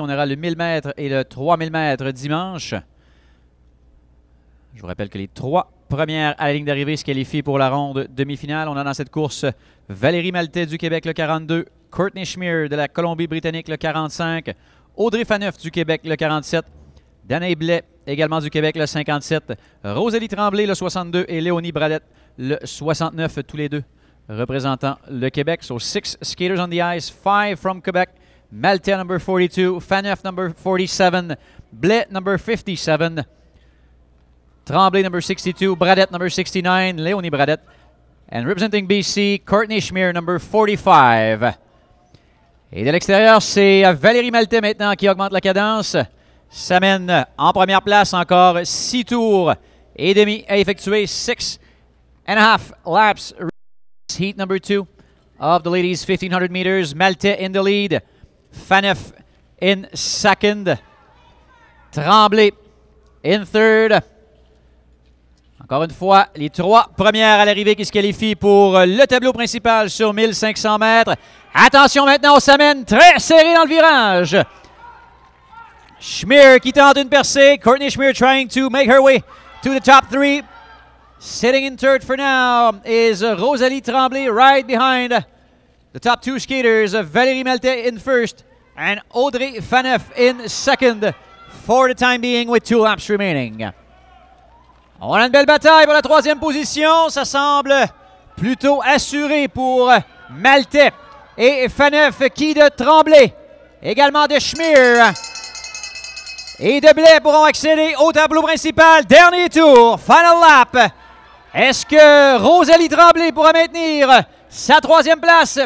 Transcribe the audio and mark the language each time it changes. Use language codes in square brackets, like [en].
[fr] On aura le 1000 mètres et le 3000 mètres dimanche. Je vous rappelle que les trois premières à la ligne d'arrivée se qualifient pour la ronde demi-finale. On a dans cette course Valérie Maltais du Québec, le 42. Courtney Schmier de la Colombie-Britannique, le 45. Audrey Faneuf du Québec, le 47. Danae Blais, également du Québec, le 57. Rosalie Tremblay, le 62. Et Léonie Bradette, le 69, tous les deux représentant le Québec. [en] So 6 skaters on the ice, 5 from Quebec. Maltais, number 42. Faneuf, number 47. Blais, number 57. Tremblay, number 62. Bradette, number 69. Léonie Bradette. And representing BC, Courtney Schmier, number 45. [fr] Et de l'extérieur, c'est Valérie Maltais maintenant qui augmente la cadence. S'amène en première place, encore 6 tours et demi à effectuer. [en] 6.5 laps. Heat number 2 of the ladies 1500 meters. Maltais in the lead. Faneuf in second. Tremblay in third. [fr] Encore une fois, les trois premières à l'arrivée qui se qualifient pour le tableau principal sur 1500 mètres. Attention maintenant, on s'amène très serré dans le virage. Schmier qui tente une percée. [en] Courtney Schmier trying to make her way to the top 3. Sitting in third for now is Rosalie Tremblay right behind the top 2 skaters. Valérie Maltais in first and Audrey Faneuf in second for the time being with 2 laps remaining. [fr] On a une belle bataille pour la troisième position. Ça semble plutôt assuré pour Maltais et Faneuf qui de Tremblay. Également de Schmier et de Blais pourront accéder au tableau principal. Dernier tour, [en] final lap. [fr] Est-ce que Rosalie Tremblay pourra maintenir sa troisième place?